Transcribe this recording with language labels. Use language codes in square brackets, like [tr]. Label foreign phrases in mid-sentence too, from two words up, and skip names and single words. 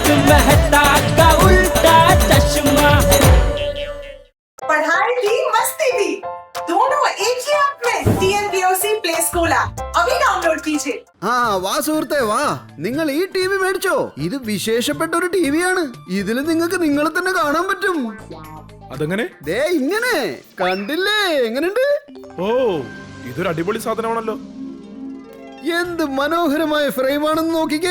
[hi] मेहता का उल्टा चश्मा। पढ़ाई भी मस्ती भी दोनों एक ही ऐप में। TNPOC [en] play school app [hi] अभी डाउनलोड कीजिए। [ml] ആ വാ സുഹൃത്തെ വാ, നിങ്ങൾ ഈ ടി വി മേടിച്ചോ? ഇത് വിശേഷപ്പെട്ട ഒരു ടിവിയാണ്. ഇതിൽ നിങ്ങൾക്ക് നിങ്ങളെ തന്നെ കാണാൻ പറ്റും. അതെങ്ങനെ? ദേ ഇങ്ങനെ കണ്ടില്ലേ? എങ്ങനെയുണ്ട്? ഓ, ഇതൊരു അടിപൊളി സാധനമാണല്ലോ. എന്ത് മനോഹരമായ ഫ്രെയിമാണെന്ന് നോക്കിക്കേ.